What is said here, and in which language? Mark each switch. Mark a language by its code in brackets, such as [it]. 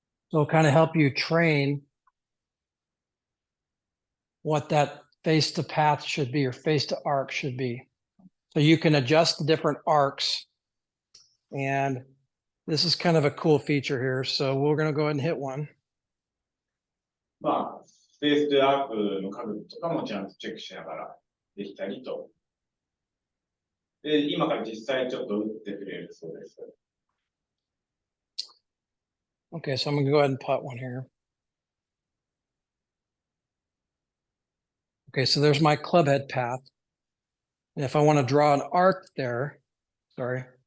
[en] So it'll kind of help you train what that face to path should be or face to arc should be. So you can adjust the different arcs. And this is kind of a cool feature here. So we're going to go ahead and hit one. [ja] スペースとアークの角度とかもちゃんとチェックしながらできたりと。で、今から実際ちょっと打ってくれるそうです。 [en] Okay, so I'm going to go ahead and putt one here. Okay, so there's my club head path. And if I want to draw an arc there, sorry.